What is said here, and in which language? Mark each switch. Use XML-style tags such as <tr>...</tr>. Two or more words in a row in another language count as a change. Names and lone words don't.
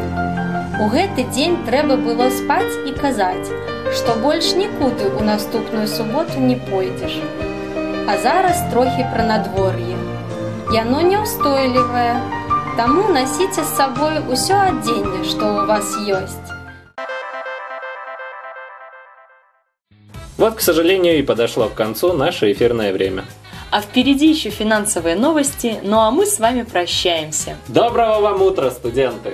<be>У гэты дзень трэба было спаць і казаць, што больш нікуды ў наступную суботу не пойдзеш. А зараз трохі пра надвор'е. Яно няўстойлівае, таму насіце з сабой усё адзенне, што ў вас ёсць.</be> <ru>Вот, к сожалению, и подошло к концу наше эфирное время. А впереди еще финансовые новости, ну а мы с вами прощаемся. Доброго вам утра, студенты!</ru>